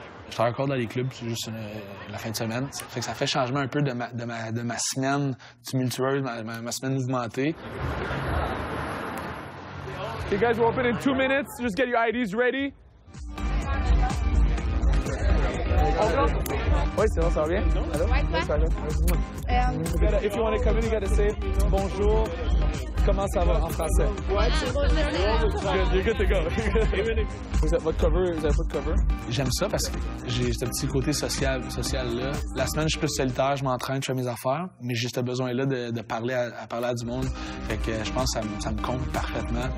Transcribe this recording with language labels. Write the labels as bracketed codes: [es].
[fr] Je travaille encore dans les clubs, c'est juste la fin de semaine. Ça fait que ça fait changement un peu de ma semaine tumultueuse, ma semaine mouvementée. [en] Okay, guys, we'll open in 2 minutes. Just get your IDs ready. [fr] Oui, c'est bon, ça va bien? Allô? Oui, ça va bien. [en] If you want to come in, you gotta say bonjour. [fr] Comment ça va en français? Ouais, c'est bon. [en] You're good to go. [fr] Vous avez pas de cover? J'aime ça parce que j'ai ce petit côté social-là. La semaine, je suis plus solitaire, je m'entraîne, je fais mes affaires, mais j'ai ce besoin-là de parler à du monde. Fait que je pense que ça me compte parfaitement.